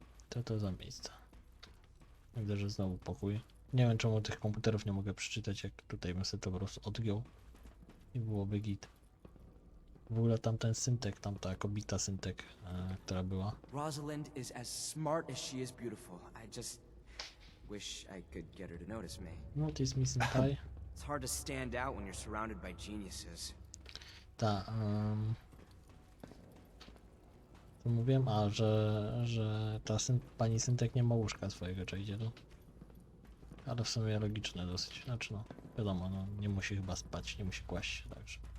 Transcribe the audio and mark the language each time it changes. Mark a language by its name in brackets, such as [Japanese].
[Polish] Co to za miejsce? Widzę, że znowu pokój. Nie wiem, czemu tych komputerów nie mogę przeczytać, jak tutaj bym sobie to po prostu odgiął i byłoby git. W ogóle tamten syntek, tamta kobita syntek, która była. [English] Rosalind is as smart as she is beautiful. I just wish I could get her to notice me. Notice me senpai. It's hard to stand out when you're surrounded by geniuses. [Polish] Ta, to mówiłem, że ta pani syntek nie ma łóżka swojego, czy idzie to? Ale w sumie logiczne dosyć, znaczy no, wiadomo, no nie musi chyba spać, nie musi kłaść się, także.